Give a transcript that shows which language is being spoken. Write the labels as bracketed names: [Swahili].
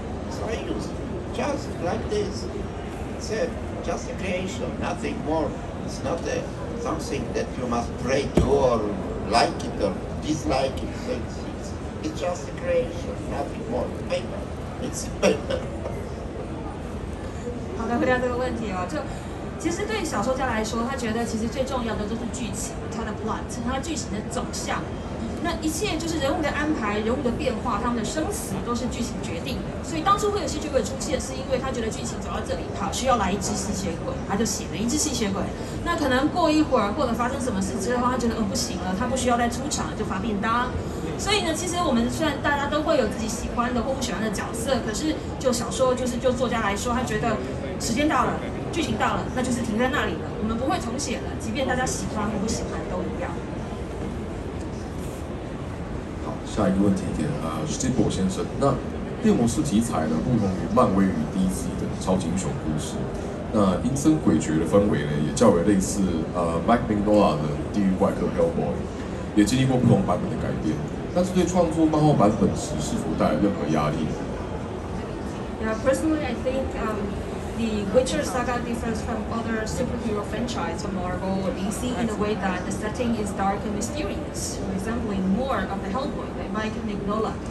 [English] So I used it just like this. It's just a creation, nothing more It's not something that you must pray to or like it or dislike it. So it's just a creation, nothing more. Paper. It's paper. [Chinese] 好的，回答这个问题哦，其实对小说家来说，他觉得其实最重要的就是剧情，它的 plot， 它剧情的走向。那一切就是人物的安排、人物的变化、他们的生死都是剧情决定的。所以当初会有吸血鬼出现，是因为他觉得剧情走到这里，好需要来一只吸血鬼，他就写了一只吸血鬼。那可能过一会儿，或者发生什么事之后，他觉得不行了，他不需要再出场，就发便当。所以呢，其实我们虽然大家都会有自己喜欢的或不喜欢的角色，可是就小说就作家来说，他觉得时间到了，剧情到了，那就是停在那里了，我们不会重写了，即便大家喜欢或不喜欢都一样。好，下一个问题给史蒂博先生。那猎魔士题材呢，不同于漫威与 DC 的超级英雄故事，那阴森诡谲的氛围呢，也较为类似Mike Mignola 的《地狱怪客 Hellboy》，也经历过不同版本的改编。那这对创作漫画版本时是否带来任何压力 [English] ？Yeah, personally, I think the Witcher saga differs from other superhero franchise from Marvel or DC in the way that the setting is dark and mysterious, resembling more of the Hellboy by Mike Mignola.